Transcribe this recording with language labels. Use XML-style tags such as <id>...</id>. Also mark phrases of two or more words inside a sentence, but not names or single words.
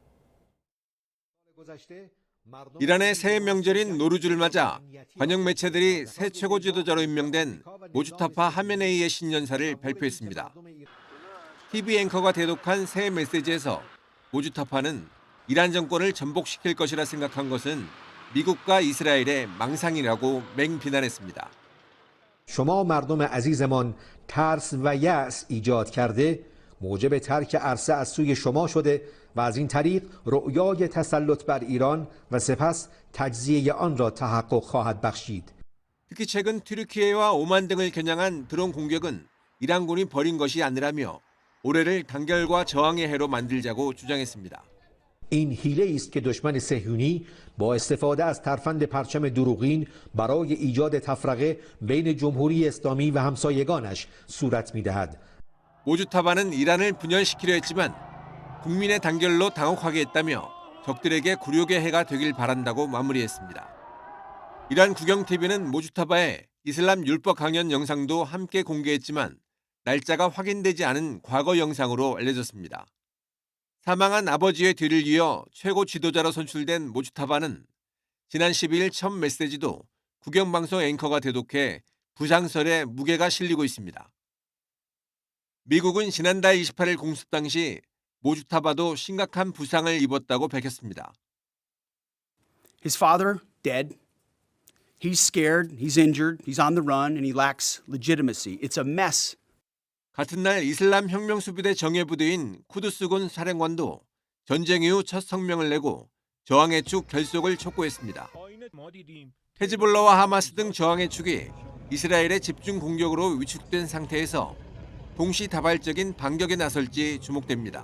<ko>이란의 새해 명절인 노루즈를 맞아 관영 매체들이 새 최고 지도자로 임명된 모주타파 하메네이의 신년사를 발표했습니다. TV 앵커가 대독한 새 메시지에서 모주타파는 이란 정권을 전복시킬 것이라 생각한 것은 미국과 이스라엘의 망상이라고 맹비난했습니다.</ko> <fa>شما مردم عزیزمان ترس و یأس ایجاد کرده موجب ترک عرصه از سوی شما شده و از این طریق رؤیای تسلط بر ایران و سپس تجزیه آن را تحقق خواهد بخشید.</fa> <ko>특히 최근 튀르키예와 오만 등을 겨냥한 드론 공격은 이란군이 벌인 것이 아니라며 올해를 단결과 저항의 해로 만들자고 주장했습니다.</ko> <fa>این حیله است که دشمن صهیونی با استفاده از ترفند پرچم دروغین برای ایجاد تفرقه بین جمهوری اسلامی و همسایگانش صورت می‌دهد.</fa> <ko>모주타바는 이란을 분열시키려 했지만 국민의 단결로 당혹하게 했다며 적들에게 굴욕의 해가 되길 바란다고 마무리했습니다. 이란 국영TV는 모주타바의 이슬람 율법 강연 영상도 함께 공개했지만 날짜가 확인되지 않은 과거 영상으로 알려졌습니다. 사망한 아버지의 뒤를 이어 최고 지도자로 선출된 모주타바는 지난 12일 첫 메시지도 국영방송 앵커가 대독해 부상설에 무게가 실리고 있습니다. 미국은 지난달 28일 공습 당시 모주타바도 심각한 부상을 입었다고 밝혔습니다.</ko> <en>His father dead. He's scared, he's injured, he's on the run, and he lacks legitimacy. It's a mess.</en> <ko>같은 날 이슬람 혁명수비대 정예부대인 쿠두스군 사령관도 전쟁 이후 첫 성명을 내고 저항의 축 결속을 촉구했습니다. 헤즈볼라와 하마스 등 저항의 축이 이스라엘의 집중 공격으로 위축된 상태에서 동시다발적인 반격에 나설지 주목됩니다.</ko>